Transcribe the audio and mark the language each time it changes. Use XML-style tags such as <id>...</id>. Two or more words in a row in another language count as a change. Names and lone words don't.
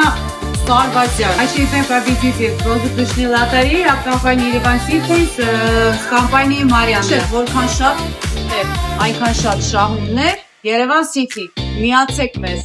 <hy>Սարգսյան։ Այսինքն</hy> <ru>победитель розыгрышной лотереи от компании</ru> <hy>Երևան City</hy> <ru>с компанией</ru> <hy>Մարիաննա։ Որքան շատ է, այնքան շատ շահումներ Երևան City։ Միացեք մեզ։</hy>